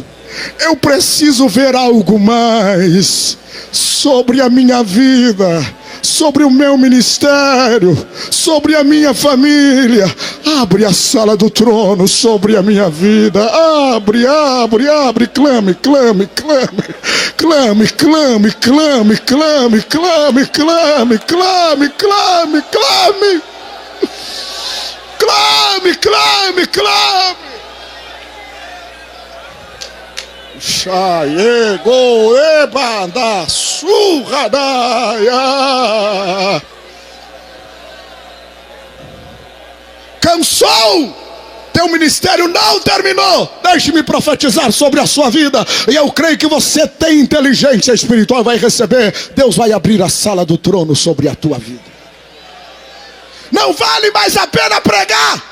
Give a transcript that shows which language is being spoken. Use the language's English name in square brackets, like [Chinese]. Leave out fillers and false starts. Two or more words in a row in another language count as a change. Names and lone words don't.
[Portuguese] Eu preciso ver algo mais sobre a minha vida, sobre o meu ministério, sobre a minha família. Abre a sala do trono sobre a minha vida. Abre, abre, abre. Clame, clame, clame. Clame, clame, clame, clame, clame, clame, clame, clame, clame. Clame, clame, clame. Chaiego ebanda surradaia. Cansou teu ministério não terminou. Deixe-me profetizar sobre a sua vida. E eu creio que você tem inteligência espiritual, vai receber. Deus vai abrir a sala do trono sobre a tua vida. Não vale mais a pena pregar?